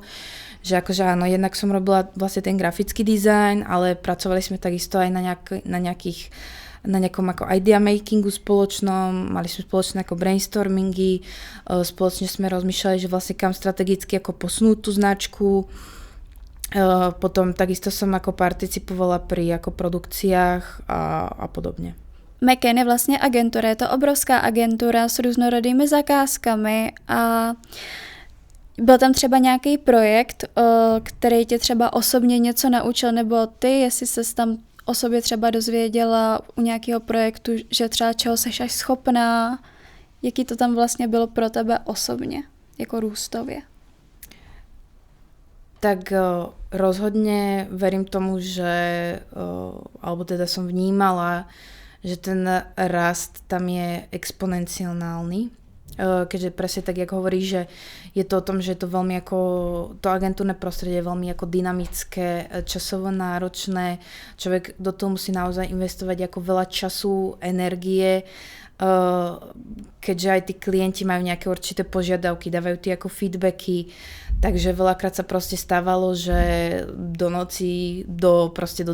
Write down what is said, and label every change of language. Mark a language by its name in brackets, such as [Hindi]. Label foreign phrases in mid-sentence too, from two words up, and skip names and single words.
[Slovak] Že akože áno, jednak som robila vlastne ten grafický dizajn, ale pracovali sme takisto aj na nejakom ako [English] idea makingu [Slovak] spoločnom, mali sme spoločné ako brainstormingy, spoločne sme rozmýšľali, že vlastne kam strategicky ako posunúť tú značku. Potom takisto som ako participovala pri ako produkciách a podobne. [Czech] McCann je vlastně agentura, je to obrovská agentura s různorodými zakázkami a byl tam třeba nějaký projekt, který tě třeba osobně něco naučil, nebo ty, jestli ses tam o sobě třeba dozvěděla u nějakého projektu, že třeba čeho seš až schopná, jaký to tam vlastně bylo pro tebe osobně, jako růstově? [Slovak] Tak rozhodne verím tomu, že, alebo teda som vnímala, že ten rast tam je exponenciálny. Keďže presne tak, jak hovoríš, že je to o tom, že je to veľmi ako, to agentúrne prostredie je veľmi ako dynamické, časovo náročné, človek do toho musí naozaj investovať ako veľa času, energie, keďže aj tí klienti majú nejaké určité požiadavky, dávajú tie ako feedbacky, takže veľakrát sa proste stávalo, že do noci, do 12.